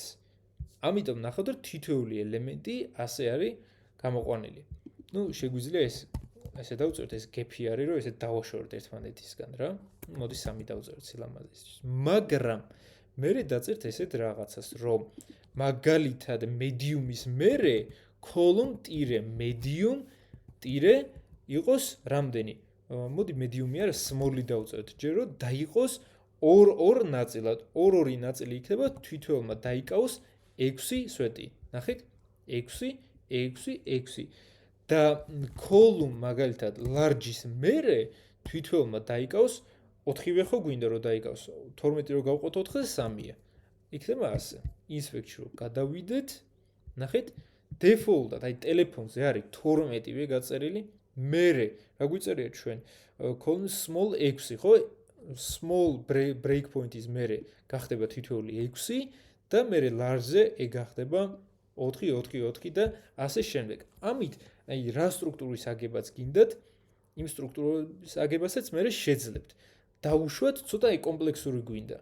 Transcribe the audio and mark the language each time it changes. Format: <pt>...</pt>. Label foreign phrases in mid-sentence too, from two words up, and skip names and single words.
<ka>ამიტომ ნახოთ რომ თითოეული ელემენტი ასე არის გამოყვანილი. ნუ შეგვიძლია ესე დავწეროთ, ეს gap-ი არის, რომ ესე დავაშოროთ ერთმანეთისგან რა. მოდი 3 დავწეროთ სილამაზისთვის. მაგრამ მერე დაწერთ ესეთ რაღაცას, რომ მაგალითად medium-ის მერე column-medium- იყოს რამდენი? მოდი medium-ი არა, small-ი დავწეროთ, ჯერ რომ დაიყოს 2 ნაწილად. 2 ნაწილი იქნება თითოეულმა დაიკავოს 6 სვეტი. ნახეთ? 6 და column მაგალითად large-ის მერე თითოეულმა დაიკავოს 4-ვე ხო გვინდა რომ დაიკავს 12 რო გავყოთ 4-ზე 3-ია. იქნება ასე. Inspect-ში რო გადავიდეთ, ნახეთ, default-ად აი ტელეფონზე არის 12-ვე გაწერილი, მერე რა გვიწერია ჩვენ</ka> <en>column small</en> <ka>6, ხო?</ka> <en>Small breakpoint-</en> <ka>ის მერე გახდება თითოეული 6 და მერე large-ზე ეგ გახდება 4 და ასე შემდეგ. ამით აი რა სტრუქტურის აგებაც გინდათ, იმ სტრუქტურის აგებასაც მერე შეძლებთ. დაუშვათ, ცოტა აი კომპლექსური გვინდა.</ka>